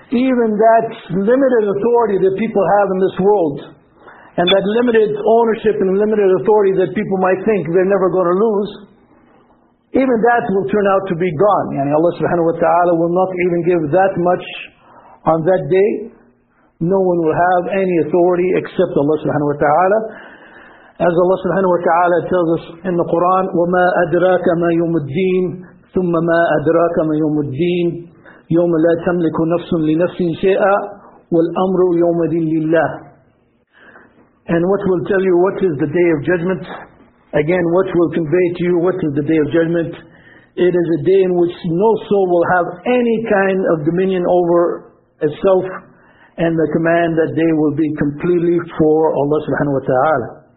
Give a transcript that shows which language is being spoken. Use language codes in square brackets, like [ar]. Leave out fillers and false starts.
[en] Even that limited authority that people have in this world, and that limited ownership and limited authority that people might think they're never going to lose, even that will turn out to be gone. And Allah subhanahu wa ta'ala will not even give that much on that day. No one will have any authority except Allah subhanahu wa ta'ala. As Allah subhanahu wa ta'ala tells us in the Quran, [ar] وَمَا أَدْرَاكَ مَا يُمُ الدِّينَ ثُمَّ مَا أَدْرَاكَ مَا يُمُ الدِّينَ يَوْمَ لَا تَمْلِكُ نَفْسٌ لِنَفْسٍ شَيْئًا وَالْأَمْرُ يَوْمَ دِينَ لِلَّهِ. [en] And what will tell you what is the Day of Judgment? Again, what will convey to you what is the Day of Judgment? It is a day in which no soul will have any kind of dominion over itself. And the command that day will be completely for Allah subhanahu wa ta'ala.